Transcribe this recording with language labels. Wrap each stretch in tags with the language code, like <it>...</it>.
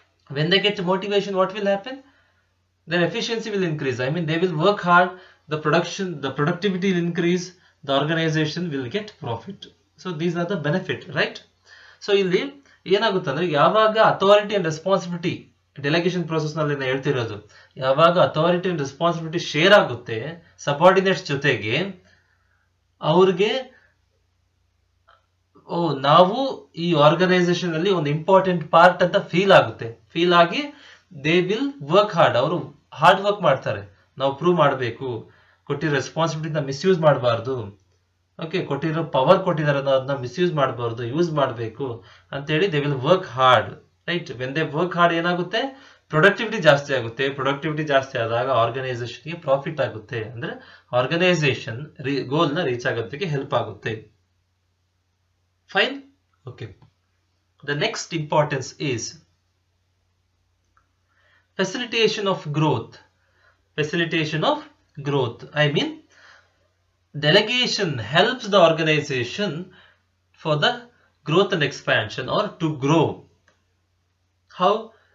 <en>When they get motivation, what will happen? Their efficiency will increase. I mean, they will work hard. The productivity will increase. The organization will get profit. So these are the benefit, right?</en> <kn>So ಇಲ್ಲಿ ಏನಾಗುತ್ತೆ ಅಂದ್ರೆ ಯಾವಾಗ authority and responsibility delegation process ನಲ್ಲಿ ನಾನು ಹೇಳ್ತಿರೋದು, ಯಾವಾಗ authority and responsibility share ಆಗುತ್ತೆ subordinates ಜೊತೆಗೆ, ಅವ್ರಿಗೆ ನಾವು ಈ ಆರ್ಗನೈಸೇಷನ್ ಅಲ್ಲಿ ಒಂದು ಇಂಪಾರ್ಟೆಂಟ್ ಪಾರ್ಟ್ ಅಂತ ಫೀಲ್ ಆಗುತ್ತೆ. ಫೀಲ್ ಆಗಿ</kn> <en>They will work hard.</en> <kn>ಅವರು ಹಾರ್ಡ್ ವರ್ಕ್ ಮಾಡ್ತಾರೆ. ನಾವು ಪ್ರೂವ್ ಮಾಡಬೇಕು, ಕೊಟ್ಟಿರೋ ರೆಸ್ಪಾನ್ಸಿಬಿಲಿಟಿನ ಮಿಸ್ಯೂಸ್ ಮಾಡಬಾರ್ದು. ಓಕೆ, ಕೊಟ್ಟಿರೋ ಪವರ್ ಕೊಟ್ಟಿದ್ದಾರೆ ಅದನ್ನ ಮಿಸ್ಯೂಸ್ ಮಾಡಬಾರ್ದು, ಯೂಸ್ ಮಾಡಬೇಕು ಅಂತೇಳಿ</kn> <en>They will work hard, right? When they work hard</en> <kn>ಏನಾಗುತ್ತೆ? ಪ್ರೊಡಕ್ಟಿವಿಟಿ ಜಾಸ್ತಿ ಆಗುತ್ತೆ. ಪ್ರೊಡಕ್ಟಿವಿಟಿ ಜಾಸ್ತಿ ಆದಾಗ ಆರ್ಗನೈಸೇಷನ್ಗೆ ಪ್ರಾಫಿಟ್ ಆಗುತ್ತೆ. ಅಂದ್ರೆ ಆರ್ಗನೈಸೇಷನ್ ಗೋಲ್ ನ ರೀಚ್ ಆಗೋದಕ್ಕೆ ಹೆಲ್ಪ್ ಆಗುತ್ತೆ.</kn> <en>Fine? Okay. The next importance is facilitation of growth. Facilitation of growth. I mean, delegation helps the organization for the growth and expansion, or to grow. How?</en>